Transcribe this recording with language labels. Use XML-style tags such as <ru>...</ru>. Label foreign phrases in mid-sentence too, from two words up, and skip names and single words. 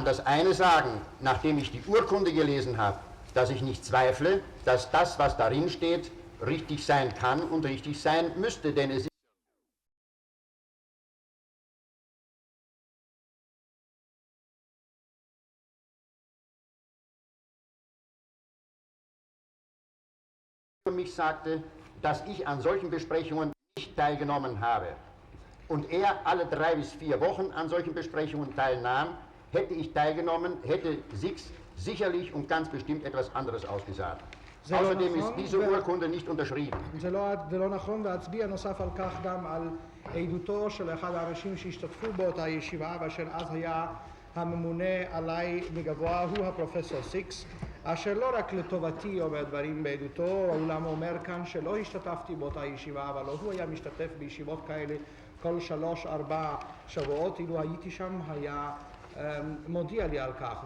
<de>das eine sagen, nachdem ich die Urkunde gelesen habe, dass ich nicht zweifle, dass das, was darin steht, richtig sein kann und richtig sein müsste, denn es ist für mich sagte, dass ich an solchen Besprechungen nicht teilgenommen habe. Und er alle 3 bis 4 Wochen an solchen Besprechungen teilnahm, hätte ich teilgenommen, hätte Six sicherlich und ganz bestimmt etwas anderes ausgesagt. Außerdem ist diese Urkunde nicht unterschrieben.</de> <he>זה לא נכון, ואצביע נוסף על כך גם על עדותו של אחד האנשים שהשתתפו באותה ישיבה, ואשר אז היה הממונה עליי מגבוה, הוא הפרופסור סיקס, אשר לא רק לטובתי אומר דברים בעדותו, אולם אומר כאן שלא השתתפתי באותה ישיבה, אבל הוא היה משתתף בישיבות כאלה כל 3-4 שבועות, אילו הייתי שם היה מודיע לי על כך.</he>